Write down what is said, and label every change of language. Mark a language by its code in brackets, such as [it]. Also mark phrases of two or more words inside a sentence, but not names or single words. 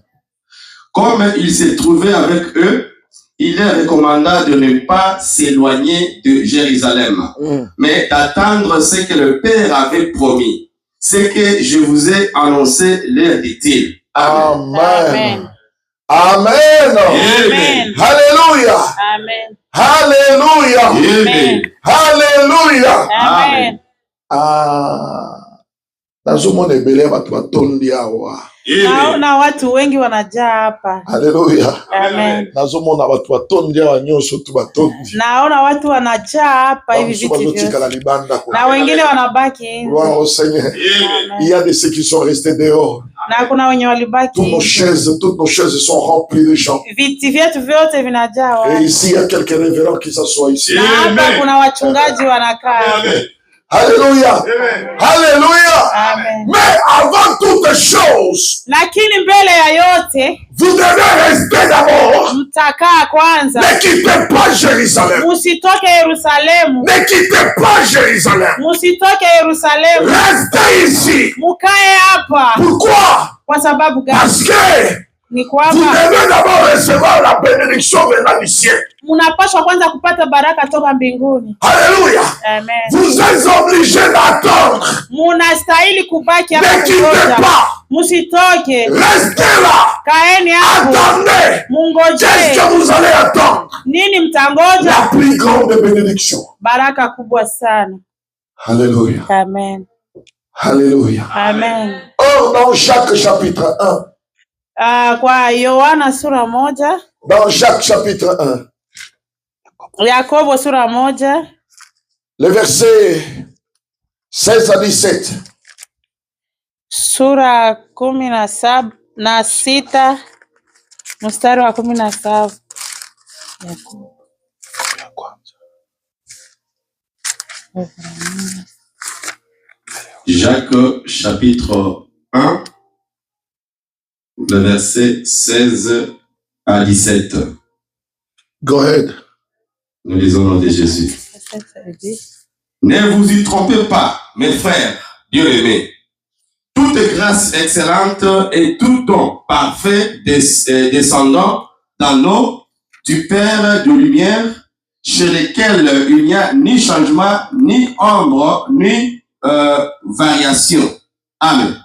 [fr] Comme il s'est trouvé avec eux, il leur recommanda de ne pas s'éloigner de Jérusalem, mais d'attendre ce que le Père avait promis. Ce que je vous ai annoncé, leur dit-il. Amen. Amen. Amen. Amen. Alléluia. Amen. Alléluia. Amen. Alléluia. Amen. [ln] Nazomona ebele bato batondi awa. [sw] Naona watu wengi wanajaa hapa. Haleluya. Amen. [ln] Nazomona watu watondi wanyosho tu batondi. [sw] Naona watu wanajaa hapa hivi viti. Na wengine wanabaki nje. [fr] Gloire au Seigneur. Il y a des ceux qui sont restés dehors. [sw] Na kuna wenye walibaki. [fr] Toutes nos chaises sont remplies de gens. [sw] Viti vyetu vyote vinajaa. [fr] Et ici il y a quelques révérends qui s'assoient ici. [sw] Na hapa kuna wachungaji wanakaa. [fr] Alléluia. Alléluia. Amen. Mais avant toutes choses, [sw] lakini mbele ya yote, [fr] vous devez rester d'abord. [sw] Mtakaa kwanza. [fr] Ne quittez pas Jérusalem. [sw] Musitoke Yerusalemu. [fr] Ne quittez pas Jérusalem. [sw] Musitoke Yerusalemu. [fr] Restez ici. [sw] Mukae hapa. [fr] Pourquoi? [sw] Kwa sababu gani? [fr] Parce que [sw] ni [fr] vous [sw] kwamba [fr] devez d'abord recevoir la bénédiction venant du ciel. [sw] Munapaswa kwanza kupata baraka toka mbinguni. [fr] Alléluia. Amen. Vous êtes obligés d'attendre. [sw] Munastahili kubaki hapa. [fr] Ne quittez pas. [sw] Musitoke. [fr] Restez là. [sw] Kaeni hapo. [fr] Attendez. [sw] Mungoje. [fr] Qu'est-ce que vous allez attendre? [sw] Nini mtangoja? [fr] La plus grande bénédiction. [sw] Baraka kubwa sana. [fr] Alléluia. Amen. Alléluia. Amen. Or, dans Jacques chapitre 1. [sw] Kwa Yohana sura 1. [fr] Dans Jacques chapitre 1. [sw] Yakobo sura 1. [fr] Le verset 16 à 17. [sw] Sura 17 na 6 mstari wa 17. [fr] Jacques chapitre 1, le verset 16 à 17. [en] Go ahead. [fr] Nous lisons au nom de Jésus. Ne vous y trompez pas, mes frères bien-aimés. Toute grâce excellente et tout don parfait descendant dans l'eau du Père de lumière, chez lesquels il n'y a ni changement, ni ombre, ni variation. Amen.